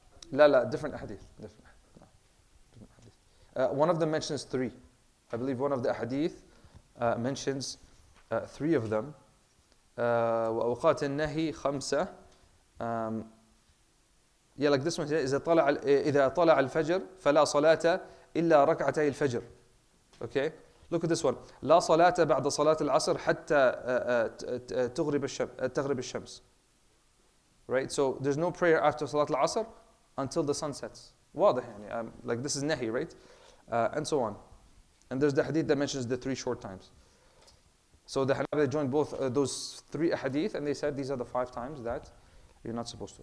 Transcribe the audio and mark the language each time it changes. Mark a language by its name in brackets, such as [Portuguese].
[English] Different hadith. One of them mentions 3. I believe one of the hadith mentions 3 of them. [Arabic] وأوقات النهي 5. [English] Like this one here, [Arabic] إذا طلع الفجر فلا صلاة إلا ركعتي الفجر. [English] Okay, look at this one. [Arabic] لا صلاة بعد صلاة العصر حتى تغرب الشمس. [English] Right, so there's no prayer after [Arabic] صلاة العصر [English] until the sun sets. [Arabic] واضح يعني, [English] like this is nahi, right? And so on. And there's the hadith that mentions the 3 short times. So the Hanabila joined both those 3 hadith, and they said these are the 5 times that you're not supposed to.